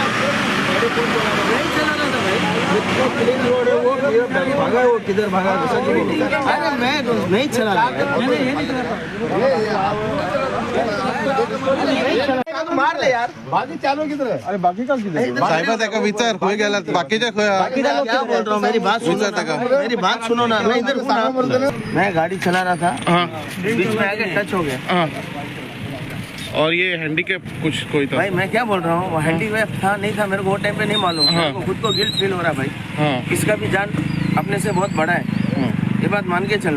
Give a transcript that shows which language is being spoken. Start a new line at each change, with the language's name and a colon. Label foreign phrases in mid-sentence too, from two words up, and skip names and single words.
Hindi: गाड़ी कौन चला रहा था? नहीं चलाना था भाई।
English: plain road
Hindi: है वो भागा, वो किधर भागा? अरे मैं नहीं चला रहा, मैंने ये नहीं चला। मार ले यार, बाकी चालू किधर है? अरे बाकी का किधर है?
Konkani: साहेबा त्याका विचार होय गेला बाकीच्या
Hindi: क्या बोल रहा हूँ, मेरी बात सुनो, मेरी बात सुनो ना। मैं इधर मैं गाड़ी चला रहा था, बीच में आके टच हो गया। और ये हैंडीकैप कुछ कोई था? भाई मैं क्या बोल रहा हूँ, हैंडीकैप था नहीं था मेरे को वो टाइम पे नहीं मालूम। मेरे को खुद को
English: guilt feel
Hindi: हो रहा भाई। किसका भी जान अपने से बहुत बड़ा है, ये बात मान के चलना।